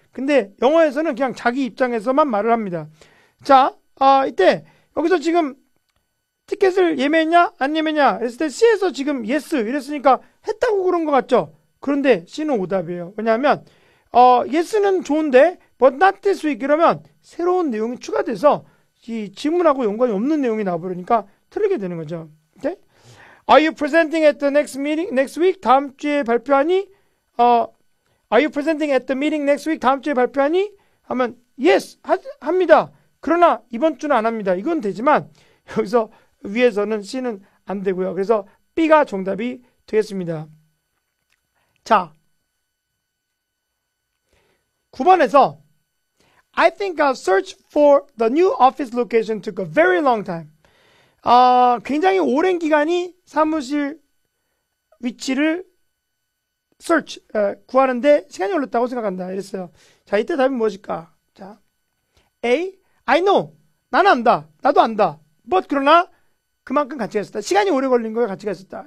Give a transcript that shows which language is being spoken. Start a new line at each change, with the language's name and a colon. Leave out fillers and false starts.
Korean: 근데 영어에서는 그냥 자기 입장에서만 말을 합니다. 자, 이때 여기서 지금 티켓을 예매했냐? 안 예매했냐? 했을 때 C에서 지금 yes 이랬으니까 했다고 그런 것 같죠? 그런데 C는 오답이에요. 왜냐하면 yes는 좋은데
English: but not this week
Korean: 이러면 새로운 내용이 추가돼서 이 지문하고 연관이 없는 내용이 나와버리니까 틀리게 되는 거죠.
English: Okay? Are you presenting at the next meeting next week?
Korean: 다음 주에 발표하니?
English: Are you presenting at the meeting next week?
Korean: 다음 주에 발표하니? 하면 yes 합니다. 그러나 이번 주는 안 합니다. 이건 되지만 여기서 위에서는 C는 안 되고요. 그래서 B가 정답이 되겠습니다. 자, 9번에서
English: I think our search for the new office location took a very long time.
Korean: 굉장히 오랜 기간이 사무실 위치를 search, 구하는데 시간이 걸렸다고 생각한다. 이랬어요. 자, 이때 답이 무엇일까? 자, A,
English: I know.
Korean: 나는 안다. 나도 안다. but 그러나 그만큼 가치가 있었다. 시간이 오래 걸린 거에 가치가 있었다.